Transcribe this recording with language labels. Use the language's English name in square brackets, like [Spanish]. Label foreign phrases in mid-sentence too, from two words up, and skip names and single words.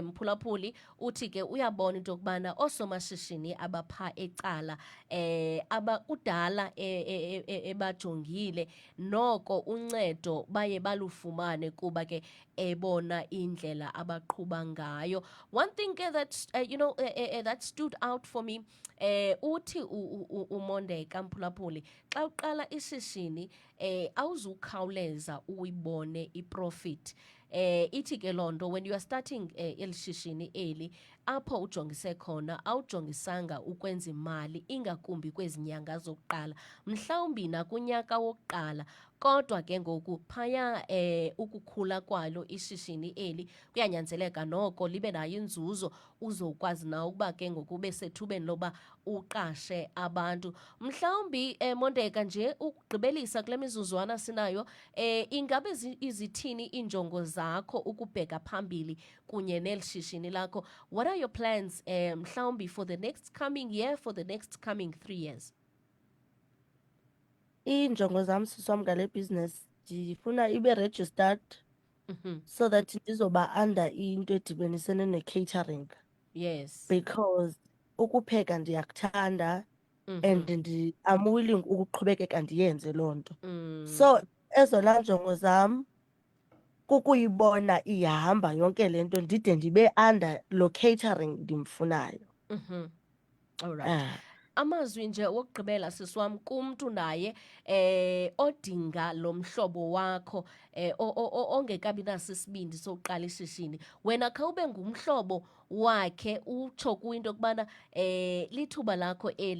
[Xhosa] Mphulaphuli uthi ke uyabona into yokubana oosomashishini abapha ecala kudala ebajongile, noko uncedo baye balufumane kuba ke ebona indlela abaqhuba ngayo. [English] One thing that that stood out for me, [Xhosa] uthi uMondeka Mphulaphuli, xa uqala ishishini awuzukhawuleza uyibone iprofit. Ithi ke loo nto [English] when you are starting [Xhosa] eli shishini eli, apho ujongise khona awujongisanga ukwenza imali, ingakumbi kwezi nyanga zokuqala, mhlawumbi nakunyaka wokuqala. Kodwa ke ngoku phaya ukukhula kwalo ishishini eli kuyanyanzeleka noko libe nayo inzuzo, uzokwazi na ukuba ke ngoku ube sethubeni loba uqashe abantu. Mhlawumbi Mondeka, nje ukugqibelisa kule mizuzwana sinayo, ingabe izithini iinjongo zakho ukubheka phambili kunye neli shishini lakho? [English] What are your plans mhlawumbi for the next coming year, for the next coming 3 years? [Xhosa] Iinjongo zam sisi wam ngale business, ndifuna ibe registered [English] so that [Xhosa] ndizoba under into edibenisene ne-catering. [English] Yes. [Xhosa] Because ukupheka ndiyakuthanda, [English] and I'm willing [Xhosa] ukuqhubekeka ndiyenze loo nto. So ezona njongo zam kukuyibona ihamba yonke le nto ndide ndibe under lo catering ndimfunayo. [English] All right. [Xhosa] amazwi nje wokugqibela sisiwam kumntu naye odinga lo mhlobo wakho ongekabi naso isibindi sokuqala ishishini, wena khawube ngumhlobo wakhe utsho kuyo into yokubana lithuba lakho eli.